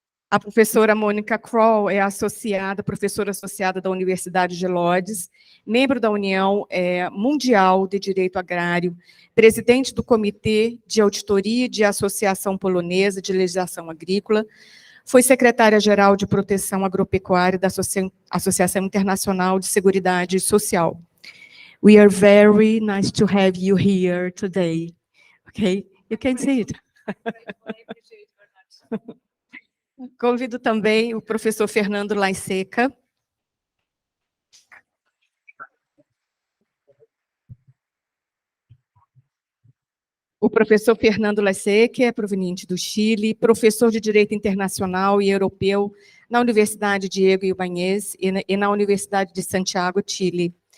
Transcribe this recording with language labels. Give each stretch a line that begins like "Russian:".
Portuguese: A professora Mônica Crow é professora associada da Universidade de Lodz, membro da União Mundial de Direito Agrário, presidente do Comitê de Auditoria de Associação Polonesa de Legislação Agrícola, foi secretária-geral de Proteção Agropecuária da Associação Internacional de Seguridade Social.
English: We are very nice to have you here today. Okay? You can see it.
Portuguese: Convido também o professor Fernando Laiseca. O professor Fernando Laiseca é proveniente do Chile, professor de Direito Internacional e Europeu na Universidade Diego Ibáñez e na Universidade de Santiago, Chile.